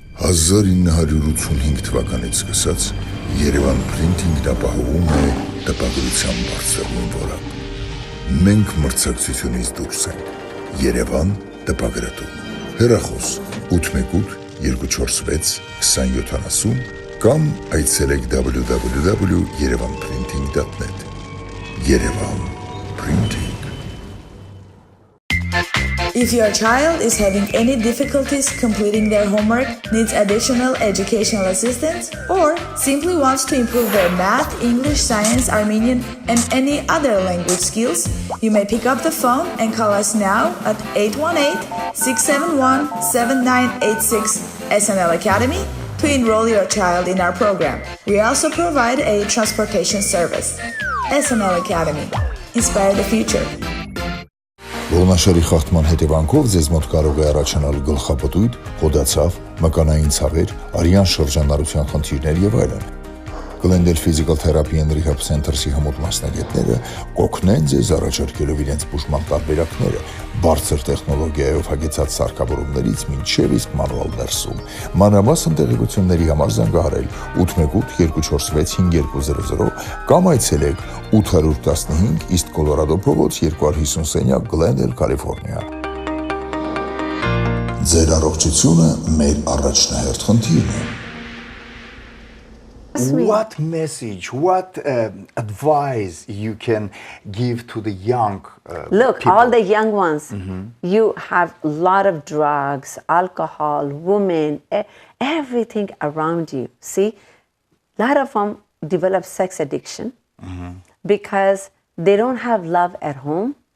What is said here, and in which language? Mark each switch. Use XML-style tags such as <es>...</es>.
<hy>«1985 թվականից սկսած Երևան Printing-ն ապահովում է տպագրության բարձրագույն որակ։ Մենք մրցակցությունից դուրս ենք։ Երևան տպագրատուն։ Հեռախոս 818 246 2070 կամ այցելեք www.yerevanprinting.net։ Երևան Printing։</hy> <en>If your child is having any difficulties completing their homework, needs additional educational assistance, or simply wants to improve their math, English, science, Armenian, and any other language skills, you may pick up the phone and call us now at 818-671-7986 SNL Academy to enroll your child in our program. We also provide a transportation service. SNL Academy. Inspire the future.</en> <hy>Ողնաշարի խախտման հետևանքով ձեզ մոտ կարող է առաջանալ գլխապտույտ, հոդացավ, մկանային ցավեր, արյան շրջանառության խնդիրներ եւ այլն։ Glendale Physical Therapy and Rehab Center-ի հմուտ մասնագետները կօգնեն ձեզ առաջարկելով իրենց բուժման տարբերակները բարձր տեխնոլոգիայով հագեցած սարքավորումներից մինչև իսկ մանուալ ներսում։ Մանրամասն տեղեկությունների համար զանգահարել 818-246-5200 կամ այցելեք 815 East Colorado փողոց 250 սենյակ Glendale, Կալիֆոռնիա։ Ձեր առողջությունը մեր առաջնահերթ խնդիրն է։</hy> <en>What message, what advice you can give to the young Look, people? all the young ones, you have a lot of drugs, alcohol, women, everything around you. See, a lot of them develop sex addiction because they don't have love at home.</en>